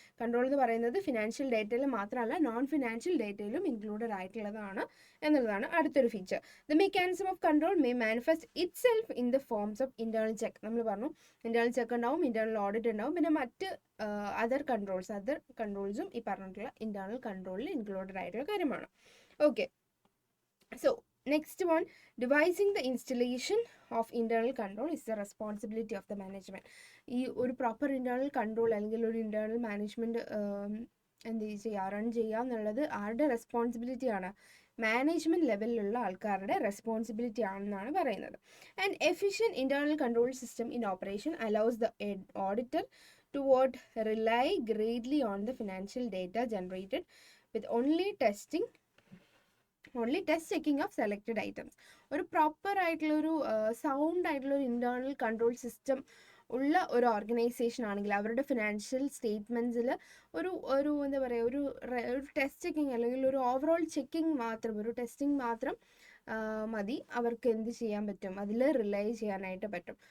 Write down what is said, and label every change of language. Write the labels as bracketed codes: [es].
[ml] Control എന്ന് പറയുന്നത് financial ഡേറ്റയിൽ മാത്രമല്ല നോൺ ഫിനാൻഷ്യൽ ഡേറ്റയിലും ഇൻക്ലൂഡഡ് ആയിട്ടുള്ളതാണ് എന്നുള്ളതാണ് അടുത്തൊരു feature. [en] The mechanism of control may manifest itself in the forms of internal check. [ml] നമ്മൾ പറഞ്ഞു ഇന്റേണൽ ചെക്ക് ഉണ്ടാവും, ഇന്റേണൽ ഓഡിറ്റ് ഉണ്ടാവും, പിന്നെ മറ്റ് അതർ കൺട്രോൾസും ഈ പറഞ്ഞിട്ടുള്ള ഇന്റേണൽ കൺട്രോളിൽ ഇൻക്ലൂഡഡ് ആയിട്ടുള്ള കാര്യമാണ്. [en] Okay, so next one, devising the installation of internal control is the responsibility of the management. [ml] ഈ ഒരു പ്രോപ്പർ ഇന്റേണൽ കൺട്രോൾ അല്ലെങ്കിൽ ഒരു ഇന്റേണൽ മാനേജ്മെന്റ് എന്ത് ചെയ്യുക, റൺ ചെയ്യുക എന്നുള്ളത് ആരുടെ റെസ്പോൺസിബിലിറ്റിയാണ്, മാനേജ്മെന്റ് ലെവലിലുള്ള ആൾക്കാരുടെ റെസ്പോൺസിബിലിറ്റി ആണെന്നാണ് പറയുന്നത്. [en] And efficient internal control system in operation allows the auditor to rely greatly on the financial data generated with only test checking of selected items. [ml] ഒരു പ്രോപ്പർ ആയിട്ടുള്ള ഒരു സൗണ്ട് ആയിട്ടുള്ള ഒരു ഇന്റേണൽ കൺട്രോൾ സിസ്റ്റം ഉള്ള ഒരു organisation ആണെങ്കിൽ അവരുടെ financial സ്റ്റേറ്റ്മെൻറ്റ്സിൽ ഒരു എന്താ പറയുക, ഒരു ടെസ്റ്റ് ചെക്കിങ് അല്ലെങ്കിൽ ഒരു ഓവറോൾ ചെക്കിങ് മാത്രം, ഒരു ടെസ്റ്റിംഗ് മാത്രം മതി അവർക്ക് എന്ത് ചെയ്യാൻ പറ്റും, അതിൽ റിലൈ ചെയ്യാനായിട്ട് പറ്റും.